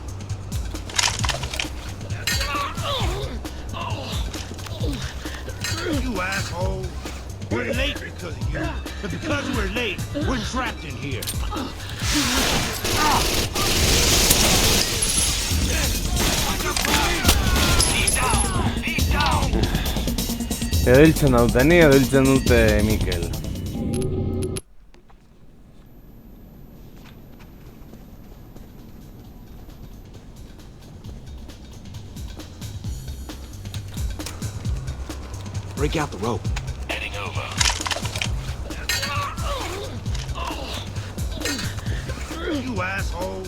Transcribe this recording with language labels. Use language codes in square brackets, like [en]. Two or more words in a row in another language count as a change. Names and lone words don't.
[en] You asshole. We're late because of you. And because we're late, we're trapped in here. He's down! He's down! [eu] Edo hiltzen dute Mikel. [en] Break out the rope. Heading over. You asshole.